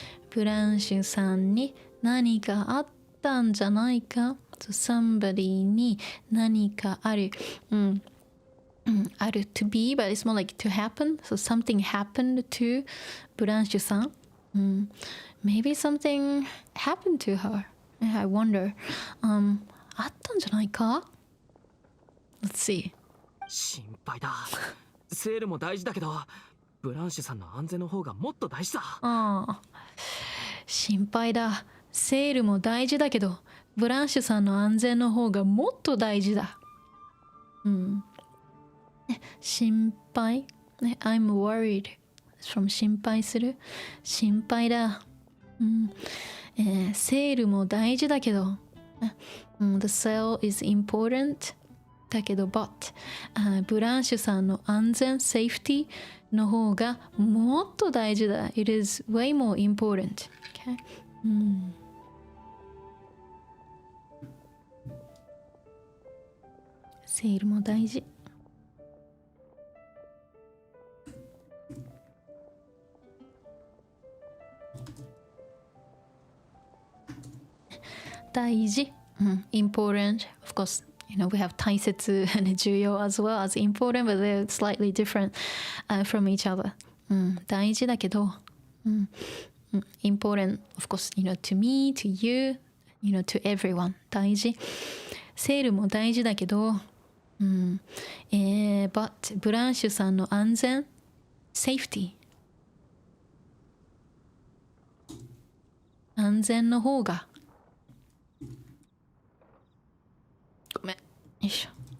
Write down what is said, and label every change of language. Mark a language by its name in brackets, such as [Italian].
[Japanese] ブランシュさんに何かあったんじゃないか？ [English] So somebody [Japanese] に何かある。 [English] ある to be, but it's more like to happen. So something happened to ブランシュさん。 Maybe something happened to her. I wonder. [Japanese] あったんじゃないか？ [English] Let's see. [Japanese] 心配だ。セールも大事だけどブランシュさんの安全の方がもっと大事だ。心配だ。セールも大事だけどブランシュさんの安全の方がもっと大事だ。 [English] 心配、I'm worried from 心配する。 [Japanese] 心配だ。セールも大事だけど、 [English] the sale is important [Japanese] だけど but、ブランシュさんの安全 safety の方がもっと大事だ。 [English] It is way more important、okay? [Japanese] セールも大事。 [English] 大事、important, of course, we have 大切and 重要 as well as important, but they're slightly different、from each other、 [Japanese] 大事だけど、 [English] important, of course, to me, to you, to everyone 大事。 [Japanese] セールも大事だけど、but ブランシュさんの安全 safety 安全の方がごめん、よいしょ。